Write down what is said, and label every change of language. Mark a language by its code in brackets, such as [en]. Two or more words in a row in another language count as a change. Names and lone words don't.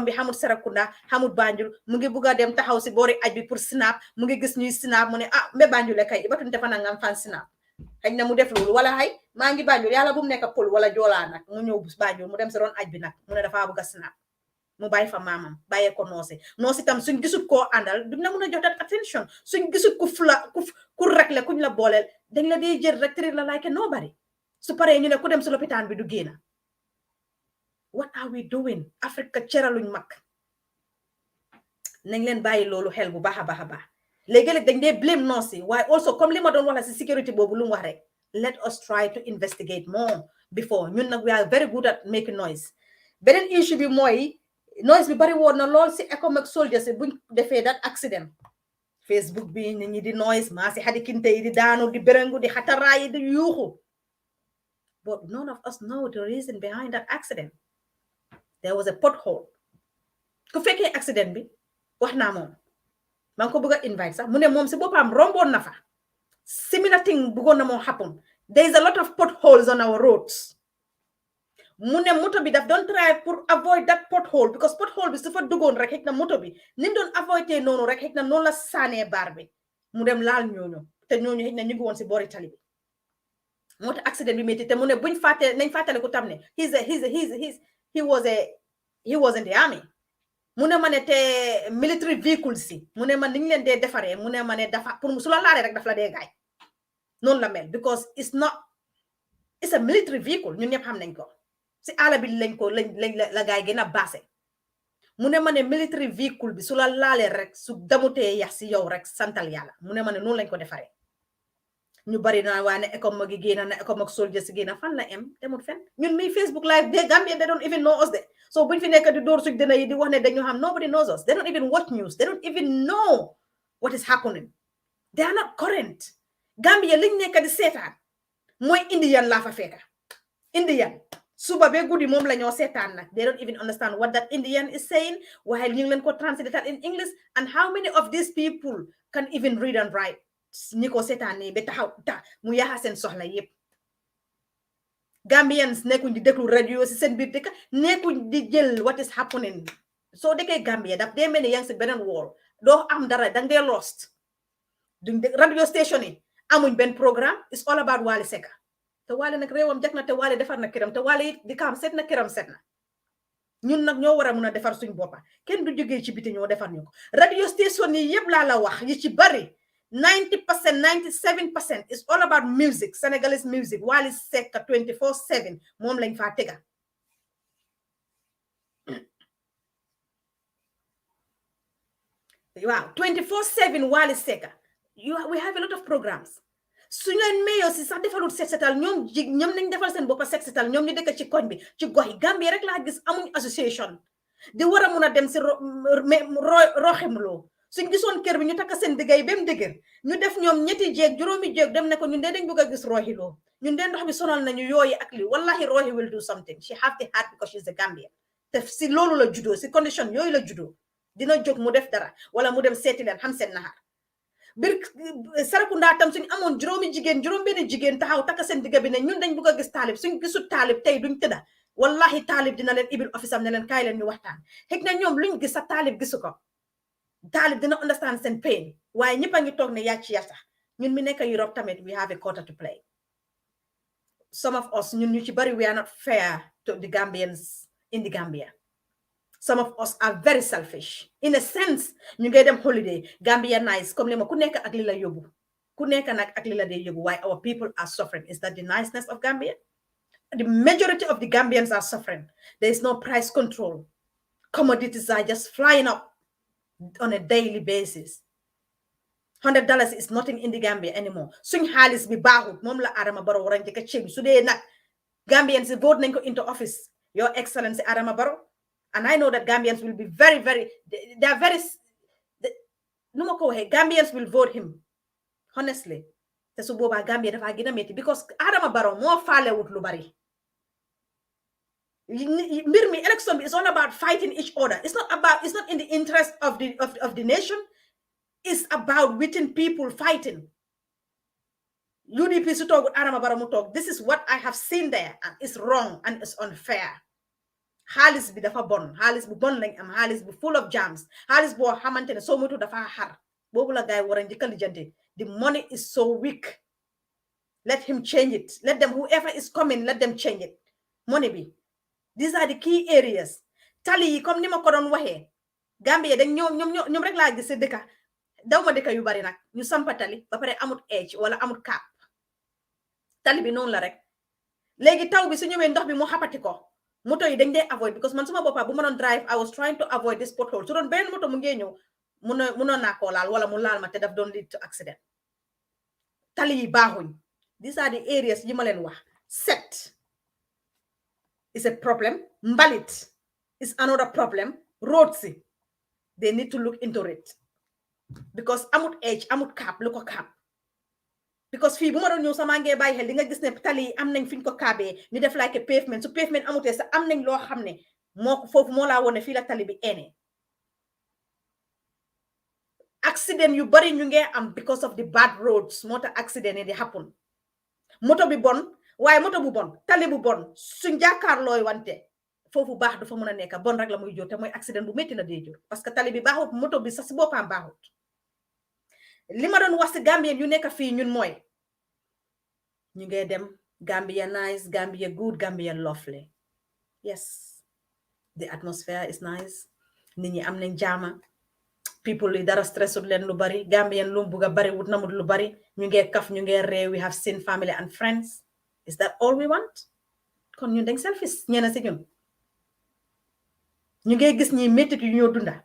[wo] bi xamul Serekunda xamul Banjul mu ngi bugg a dem taxaw si boori aj bi pour snap mu ngi gis ñuy snap mu ne ah mbe Banjul kay batuñ defa na ngam fan snap xëy na mu def loolu wala xay maa ngi Banjul yàlla bu mu nekk pol wala joolaa nag mu ñëw Banjul mu dem si ron aj bi nag mu ne dafa bugg a snap mu bàyyi fa maamam bàyyee ko noosi tam suñ gisut koo àndal duñ la mun a jox [en] that attention [wo] suñ gisut ku rek la kuñ la booleel dañ la dee jël rek tërir la [en] like nobody [wo] su paree ñu ne ku dem si lopitaan bi du génn. [en] What are we doing? [wo] Africa ceraluñ mag nañ leen bàyyi loolu xel bu baax a baax a baax léegi-léeg dañ dee [en] blame nurse [wo] yi waaye also comme li ma doon wax la si sécurité boobu lu mu wax rek [en] let us try to investigate more before [wo] ñun nag [en] we are very good at making noise. [wo] Beneen issue bi mooy noise bi bari woon na lool si [en] economic soldiers [wo] yi buñ defee [en] that accident [wo] Facebook bi nit ñi di noise maa si xadi kinte yi di daanu di berengu di xataraay yi di yuuxu [en] but none of us know the reason behind that accident. There was a pothole [wo] ku fekkee accident bi wax naa moom maa ngi ko bëgg a invite sax mu ne moom si boppam romboon na fa [en] similar thing [wo] bëggoon na moo happen. [en] There is a lot of potholes on our roads. [wo] mu ne moto bi daf doon try pour [en] avoid that pothole because pothole [wo] bi su fa duggoon rek xëy na moto bi ni mu doon avoidé noonu rek xëy na noonu la saanee baar bi mu dem laal ñooñu te ñooñu xëy na ñu ngi woon si boori tali bi moo tax accident bi métti te mu ne buñ fàtte nañ fàttale ku tam ne [en] he was in the army [wo] mu ne ma ne te [en] military vehicles [wo] si mu ne man ni ñu leen dee defaree mu ne ma ne dafa pour su la laalee rek daf la dee gaay noonu la mel [en] because it's a military vehicle [wo] ñun ñëpp xam nañ ko si àll bi lañ la gaay gën a baase mu ne ma ne [en] military vehicle [wo] bi su la laalee rek su damutee yax si yow rek santal yàlla mu ne ma ne noonu lañ ko defaree ñu bari na waa ne ECOM gi génn na ECOM ak soldiers si génn fan la em demul fen ñun mi Facebook live de Gambia [en] they don't even know us [wo] de so buñ fi nekk di door suñ dina yi di wax ne dañu xam [en] nobody knows us they don't even watch news they don't even know what is happening they are not current. [wo] Gambia liñ nekk di seetaan mooy Indian laa fa fekka Indian suba be guddi moom la ñoo seetaan nag [en] they don't even understand what that Indian is saying while [wo] ñu ngi leen ko [en] translated in English and how many of these people can even read and write [wo] ñi ko seetaan nii ba taxaw mu yaxa seen soxla yépp Gambians nekkuñ di déglu radio si seen biir dëkk nekkuñ di jël [en] what is happening [wo] soo dëkkee Gambia daf dee mel ni yaa ngi si beneen wool doo am dara dang dee lost duñ radio station yi amuñ benn programme [en] it's all about [wo] Wally Seck te Wally nag réewam jag na te Wally defar na këram te Wally it di kaam set na këram set na ñun nag ñoo war a mun a defar suñ boppa kenn du jógee ci biti ñoo defar ñu ko radio station yi yëpp laa la wax yi ci bari 90% 97% [en] is all about music Senegalese music [wo] Wally Seck 24/7 moom lañ faa tega waaw 24/7 Wally Seck [en] we have a lot of programs [wo] suñu leen mayo si sax defalul set setal ñoom nañ defal seen boppa set setal ñoom ñu dëkk ci koñ bi ci gox yi Gambie rek laa gis amuñ association di war a mun a dem si roximloo suñ gisoon kër bi ñu takka seen diggay ba mu dëgër ñu def ñoom ñetti jéeg juróomi jéeg dem ne ko ñun de dañ bëgg a gis roxiloo ñun de ndox bi sonal nañu yooyu ak li wallahi roxi [en] will do something she have the heart because she's a Gambian [wo] te si loolu la juddoo si condition yooyu la juddoo dina jóg mu def dara wala mu dem seeti leen xam seen naxar bir Sarakunda tam suñ amoon juróomi benn jigéen taxaw takka seen digga bi ne ñun dañ bëgg a gis taalib suñ gisut taalib tey duñ tëdda wallahi taalib dina leen ibil office am ne leen kaay leen ñu waxtaan xëy na ñoom luñ gis sa taalib gisu ko taalib dina understand seen pain waaye ñëpp a ngi toog ne yaa ci yata ñun mi nekk Europe tamit [en] we have a quota to play some of us [wo] ñun ñu ci bari [en] we are not fair to the Gambians in the Gambia. Some of us are very selfish. In a sense, [wo] ñu ngay dem holiday, Gambia nice, comme lima ku nekk ak li la yóbbu. Ku nekk nak ak li la dee yóbbu. [en] Why our people are suffering? Is that the niceness of Gambia? The majority of the Gambians are suffering. There is no price control. Commodities are just flying up on a daily basis. $100 is nothing in the Gambia anymore. [wo] Suñ xaalis bi baaxut moom la Adama Barrow war a njëkk a change su dee nag Gambians vote nañ ko [en] into office. Your Excellency Adama Barrow. And I know that Gambians will be very, they are very, Gambians will vote him, honestly. [wo] Te su boba Gambia dafa gina metti because Adama Barrow mo faale wut lu bari. [en] Mbir mi election is all about fighting each other. It's not in the interest of the nation. It's about within people fighting. UDP su talk with Adama Barrow mu talk. This is what I have seen there, and it's wrong and it's unfair. [wo] Xaalis bi dafa bon xaalis bu bon lañ am xaalis bu [en] full of jams [wo] xaalis boo xamante ne soo moytu dafa xar boobu la gaay war a njëkk a lijjanti [en] the money is so weak. Let him change it. Let them, whoever is coming, let them change it. Money bi these are the key areas. [wo] Tali yi comme ni ma ko doon waxee Gambia dañ ñoom rek laa gis dëkka daw ma dëkka yu bari nag ñu sampa tali ba pare amut edge wala amut cap tali bi noonu la rek léegi taw bi su ñëwee ndox bi mu xapati ko moto yi dañ dee avoid because man suma boppa bu ma doon drive [en] I was trying to avoid this pothole [wo] su doon benn moto mu ngee ñëw munoon naa koo laal wala mu laal ma te daf doon [en] lead to accident [wo] tali yi baaxuñ. [en] These are the areas [wo] yi ma leen wax. [en] Set is a problem. Mbalit is another problem. Roads, they need to look into it [wo] because amut edge amut cap lu ko cap because fii bu ma doon ñëw sama ngee bàyyi xel di nga gis ne tali yi am nañ fiñ ko kaabee ñu def [en] like a pavement [wo] su pavement amutee sax am nañ loo xam ne moo ko foofu moo laa wone fii la tali bi ene accident yu bari ñu ngee am [en] because of the bad roads [wo] moo tax accident yi di happen. Moto bi bon waaye moto bu bon tali bu bon suñ jàkkaarlooy wante foofu baax dafa mën a nekk bon rek la muy jur te mooy accident bu métti la dee jur [fr] parce que [wo] tali bi baaxut moto bi sax si boppam baaxut. Li ma doon wax si Gambien yu nekk fii ñun mooy ñu ngee dem [en] Gambia nice, Gambia good, Gambia lovely. Yes, the atmosphere is nice. [wo] Nit ñi am nañ jaama. People yi dara stressut leen lu bari. Gambian lu buga bari wut namut lu bari. Ñu ngee kaf ñu ngee ree. [en] We have seen family and friends. Is that all we want? [wo] Kon ñun dañ selfish ñeena si ñun. Ñu ngee gis ñi métit yu ñoo dunda.